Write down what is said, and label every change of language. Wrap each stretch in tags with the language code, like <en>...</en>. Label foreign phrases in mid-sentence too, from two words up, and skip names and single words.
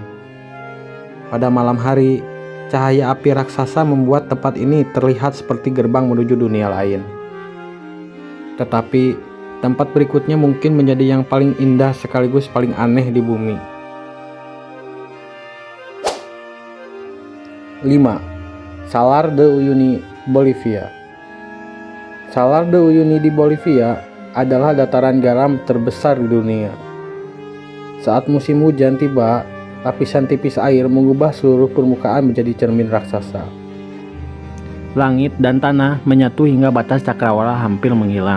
<id>Pada malam hari, cahaya api raksasa membuat tempat ini terlihat seperti gerbang menuju dunia lain. Tetapi, tempat berikutnya mungkin menjadi yang paling indah sekaligus paling aneh di bumi. 5. Salar de Uyuni, Bolivia. Salar de Uyuni di Bolivia adalah dataran garam terbesar di dunia. Saat musim hujan tiba, lapisan tipis air mengubah seluruh permukaan menjadi cermin raksasa. Langit dan tanah menyatu hingga batas cakrawala hampir menghilang.</id>